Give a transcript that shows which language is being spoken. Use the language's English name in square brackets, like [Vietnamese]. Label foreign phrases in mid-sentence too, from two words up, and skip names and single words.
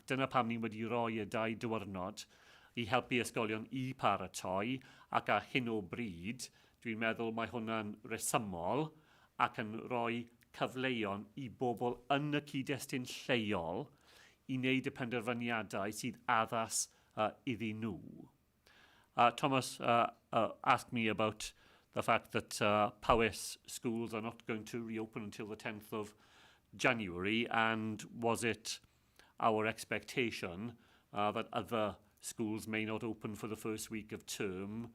[Welsh] Dyna pam ni wedi rhoi y 2 diwrnod i helpu ysgolion i paratoi, ac ar hyn o bryd, dwi'n meddwl mae hwnna'n resymol ac yn rhoi cyfleon i bobl yn y cyd-destun lleol i wneud y penderfyniadau sydd addas iddyn nhw. [English] Thomas asked me about the fact that Powys schools are not going to reopen until the 10th of January, and was it our expectation that other schools may not open for the first week of term?